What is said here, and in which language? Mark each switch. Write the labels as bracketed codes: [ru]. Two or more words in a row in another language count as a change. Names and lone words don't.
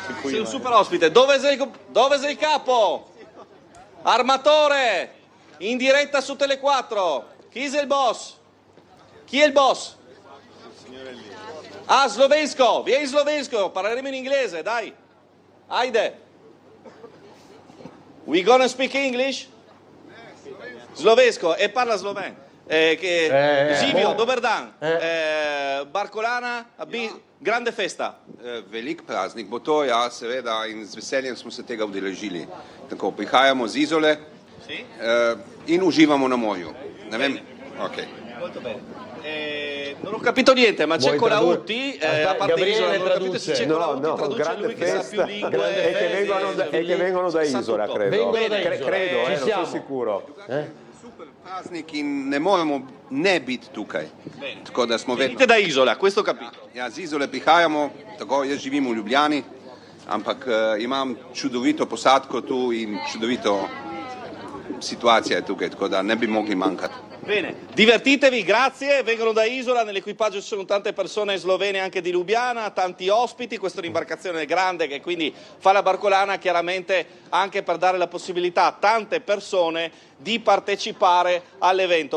[it] Sei un super ospite, dove sei il capo? Armatore, in diretta su Tele4, chi sei il boss? Chi è il boss? Ah, Slovensko, vieni Slovensko, parleremo in inglese, dai. [sl] Ajde. [en] We gonna speak English? [sl] Slovensko, [it] e parla sloven. [sl] Živio, dober dan. [it] Barkolana, grande festa. [sl] Velik praznik bo to, ja, seveda, in z veseljem smo se tega udeležili. Tako, prihajamo z Izole in uživamo na morju. Ne vem, ok. [it] Molto bene. Non ho capito niente, ma c'è Colautti, a parte Isola, non ho capito se c'è Colautti, traduce lui che sa più lingue. E che vengono da Isola, credo. Credo, non sono sicuro. [sl] Super praznik in ne moremo ne biti tukaj. Tako da smo [it] Venite da Isola, questo ho capito. [sl] Ja, z Izole prihajamo, tako jaz živim v Ljubljani, ampak imam čudovito posadko tu in čudovito situacija je tukaj, tako da ne bi mogli mankati. [it] Bene, divertitevi, grazie, vengono da Isola, nell'equipaggio ci sono tante persone slovene anche di Lubiana, tanti ospiti, questa è un'imbarcazione grande che quindi fa la barcolana chiaramente anche per dare la possibilità a tante persone di partecipare all'evento.